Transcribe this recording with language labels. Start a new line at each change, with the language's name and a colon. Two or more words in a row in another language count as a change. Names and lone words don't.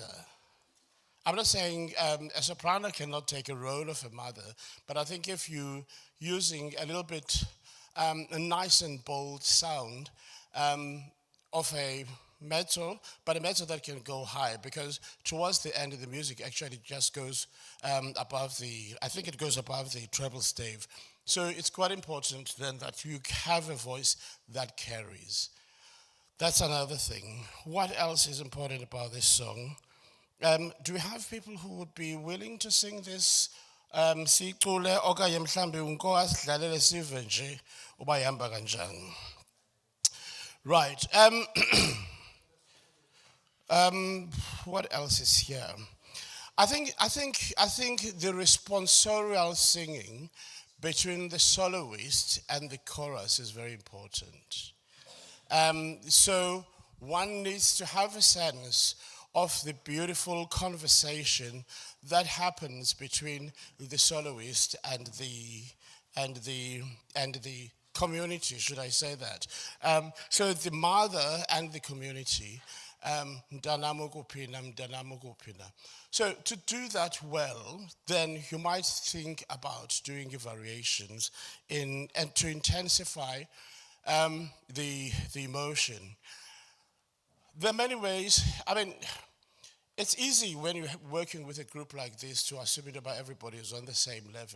English: I'm not saying a soprano cannot take a role of a mother, but I think if you're using a little bit a nice and bold sound of a mezzo, but a mezzo that can go high, because towards the end of the music actually just goes above I think it goes above the treble stave. So it's quite important then that you have a voice that carries. That's another thing. What else is important about this song? Do we have people who would be willing to sing this?
Xhosa: Sicule okanye mhlambe unko asidlalele sive nje uba ihamba kanjani.
English: Right. What else is here? I think the responsorial singing between the soloist and the chorus is very important. So one needs to have a sense of the beautiful conversation that happens between the soloist and the community, should I say that? So the mother and the community.
Xhosa: Mntanam ukuphi na, mntanam ukuphi na.
English: So to do that well, then you might think about doing variations and to intensify the emotion. There are many ways. I mean, it's easy when you're working with a group like this to assume that everybody is on the same level.